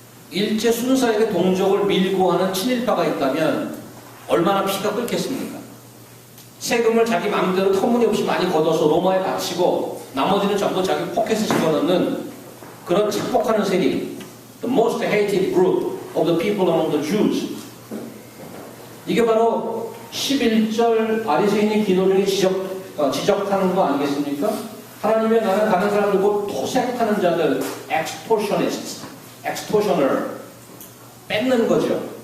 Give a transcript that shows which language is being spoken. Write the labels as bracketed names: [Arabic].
[Korean] 일제 순사에게 동족을 밀고 하는 친일파가 있다면 얼마나 피가 끓겠습니까? 세금을 자기 마음대로 터무니없이 많이 걷어서 로마에 바치고 나머지는 전부 자기 포켓에 집어넣는 그런 착복하는 세리. [English] The most hated group of the people among the Jews. [Korean] 이게 바로 11절 바리새인이 기도 중에 지적하는 거 아니겠습니까? 하나님의 나라에 가는 사람들고 토색하는 자들, [English] extortionists, extortioner, [Korean] 뺏는 거죠.